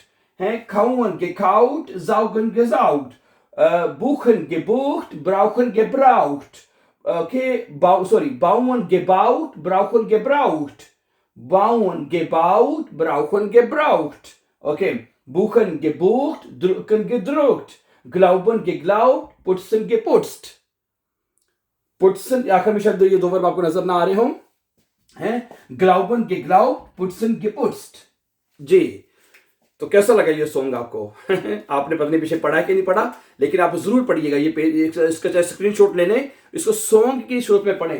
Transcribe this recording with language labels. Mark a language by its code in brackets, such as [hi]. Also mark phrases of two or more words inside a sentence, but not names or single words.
[de] Kauen gekaut, saugen gesaugt, buchen gebucht, brauchen gebraucht. Okay, bauen gebaut, brauchen gebraucht. Bauen gebaut, brauchen gebraucht. Okay, buchen gebucht, drucken gedruckt, glauben geglaubt, putzen geputzt. [hi] पुट्सन आखिर में शब्द ये दो वर्ब आपको नजर ना आ रहे हों, हैं [de] glauben geglaubt, putzen geputzt. [hi] जी, तो कैसा लगा ये सॉन्ग आपको? आपने पता नहीं पीछे पढ़ा है कि नहीं पढ़ा, लेकिन आप जरूर पढ़िएगा ये पेज, इसका चाहे स्क्रीनशॉट ले लें, इसको सॉन्ग की सूरत में पढ़ें।